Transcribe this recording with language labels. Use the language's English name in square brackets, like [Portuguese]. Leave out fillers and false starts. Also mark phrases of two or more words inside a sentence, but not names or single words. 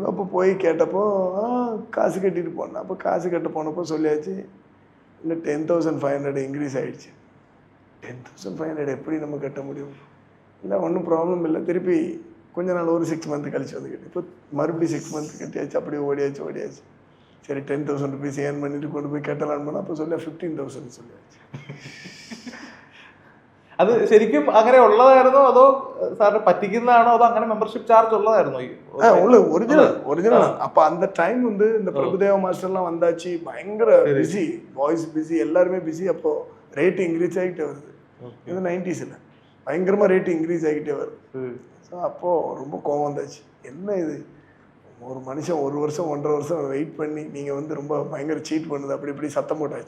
[Tamil] அப்போ போய் கேட்டப்போ காசு கட்டிட்டு போனேன். அப்போ காசு கட்ட போனப்போ சொல்லியாச்சு இல்லை 10,500 இன்க்ரீஸ் ஆகிடுச்சு. 10,500 எப்படி நம்ம கட்ட முடியும்? இல்லை ஒன்றும் ப்ராப்ளம் இல்லை, திருப்பி கொஞ்ச நாள் ஒரு 6 months கழிச்சு வந்து கட்டி. இப்போ மறுபடியும் 6 months கட்டியாச்சு. அப்படியே ஓடியாச்சு. சரி 10,000 rupees ஏர்ன் பண்ணிட்டு கொண்டு போய் கட்டலான்னு போனால் அப்போ சொல்ல 15,000 சொல்லியாச்சு. [Malayalam] അത് ശരിക്കും അങ്ങനെ ഉള്ളതായിരുന്നോ അതോ സാറിന് പറ്റിക്കുന്നതാണോ അതോ അങ്ങനെ മെമ്പർഷിപ്പ് ചാർജ് ഉള്ളതായിരുന്നോ? [Tamil] ஒரிஜினல். அப்போ அந்த டைம் வந்து இந்த பிரபுதேவ மாஸ்டர்லாம் வந்தாச்சு. பயங்கர பிஸி, [English] boys busy, [Tamil] எல்லாருமே பிஸி. அப்போ ரேட்டு இன்க்ரீஸ் ஆகிட்டே வருது. இது 90s பயங்கரமாக ரேட்டு இன்க்ரீஸ் ஆகிட்டே வருது. ஸோ அப்போது ரொம்ப கோவம் வந்தாச்சு. என்ன இது, ஒரு மனுஷன் 1 வருஷம் 1.5 வருஷம் வெயிட் பண்ணி நீங்கள் வந்து ரொம்ப பயங்கர சீட் பண்ணுது அப்படி இப்படி சத்தம் போட்டாச்சு.